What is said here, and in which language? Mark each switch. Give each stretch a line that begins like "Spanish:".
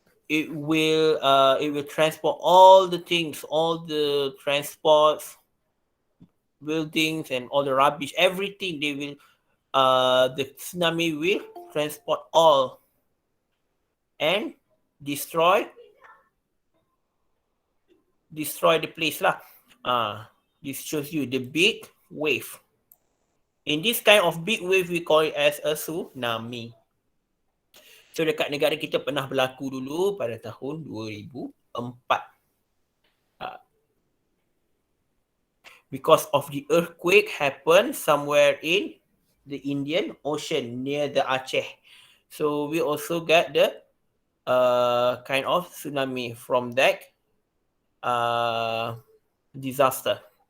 English: It will transport all the things, all the transports, buildings and all the rubbish, everything they will the tsunami will transport all and destroy the place lah. This shows you the big wave. In this kind of big wave, we call it as a tsunami.
Malay: So dekat negara kita pernah berlaku dulu pada tahun 2004.
English: Because of the earthquake happened somewhere in the Indian Ocean near the Aceh. So we also get the kind of tsunami from that uh, disaster.